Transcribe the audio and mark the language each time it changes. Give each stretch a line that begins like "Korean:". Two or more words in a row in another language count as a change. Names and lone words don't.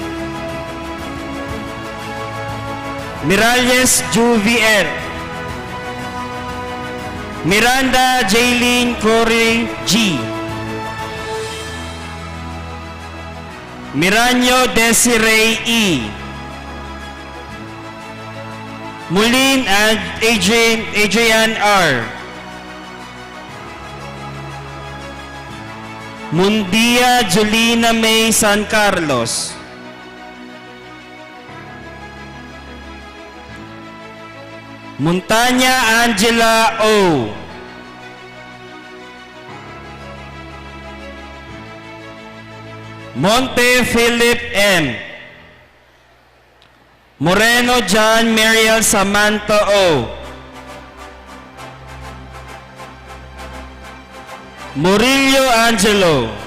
English: Miralles Juvier. Miranda Jaylene Corey G. Miranyo Desiree E. Mulin and Adrian R. Mundia Julina May San Carlos. Montanya Angela O. Monte Philip M. Moreno John Mariel Samantha O. Murillo Angelo.